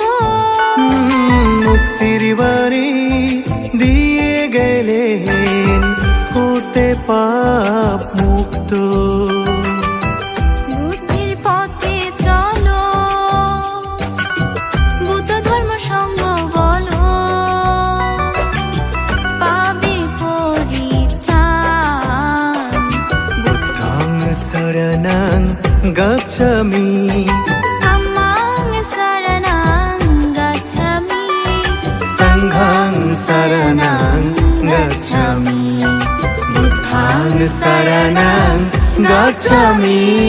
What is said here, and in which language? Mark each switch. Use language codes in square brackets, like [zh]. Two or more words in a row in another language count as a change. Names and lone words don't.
[bn] মুক্তির বাণী দিয়ে গেলেন হতে পাপ মুক্ত বুদ্ধির পথে চলো বুদ্ধ ধর্ম সঙ্গ বলো পাবে পরিত্রাণ [pi] বুদ্ধং শরণং গচ্ছামি ধাম্মাং শরণাং গচ্ছামি সংঘং শরণং গচ্ছামি বুদ্ধং শরণং গচ্ছামি gachami